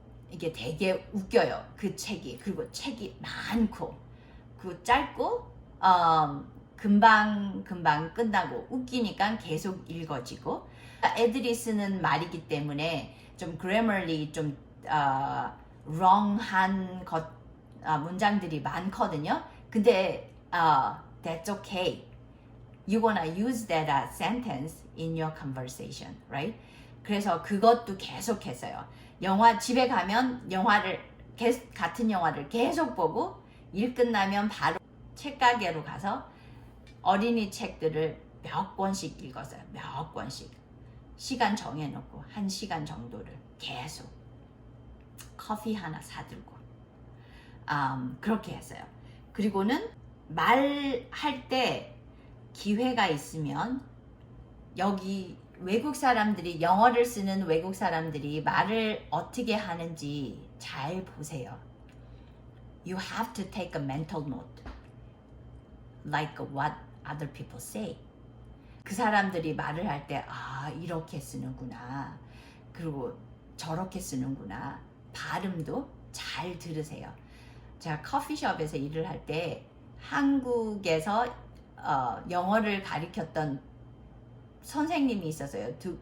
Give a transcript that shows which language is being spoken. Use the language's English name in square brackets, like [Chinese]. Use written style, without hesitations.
[Korean] 이게 되게 웃겨요. 그 책이. 그리고 책이 많고 그 짧고 금방 끝나고 웃기니까 계속 읽어지고, 애들이 쓰는 말이기 때문에 좀 grammarly 좀 wrong한 문장들이 많거든요. 근데 [English] that's okay. you gonna use that sentence in your conversation, right? [Korean] 그래서 그것도 계속 했어요. 영화 집에 가면 같은 영화를 계속 보고 일 끝나면 바로 책가게로 가서 어린이 책들을 몇 권씩 읽었어요. 몇 권씩. 시간 정해놓고 1시간 정도를 계속 커피 하나 사들고 그렇게 했어요. 그리고는 말할 때 기회가 있으면 여기 외국 사람들이 영어를 쓰는 외국 사람들이 말을 어떻게 하는지 잘 보세요. [English] You have to take a mental note like what other people say. [Korean] 그 사람들이 말을 할 때 이렇게 쓰는구나. 그리고 저렇게 쓰는구나. 발음도 잘 들으세요. 제가 커피숍에서 일을 할 때 한국에서 영어를 가르쳤던 선생님이 있었어요.